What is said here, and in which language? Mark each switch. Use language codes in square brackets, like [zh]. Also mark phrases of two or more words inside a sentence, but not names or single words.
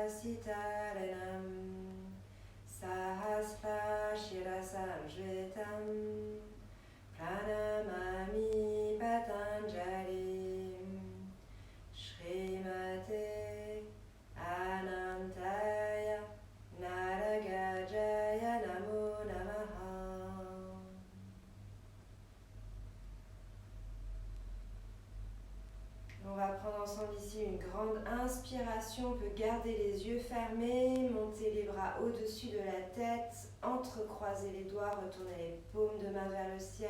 [sa] Sitaranam Sahasra Shirasam Shvetam Pranamami Patanjali Srimate Anantaya Naragajaya Namo Namaha. [fr] On va prendre ensemble ici une grande inspiration. On peut garder les yeux fermés, monter les bras au-dessus de la tête, entrecroiser les doigts, retourner les paumes de main vers le ciel.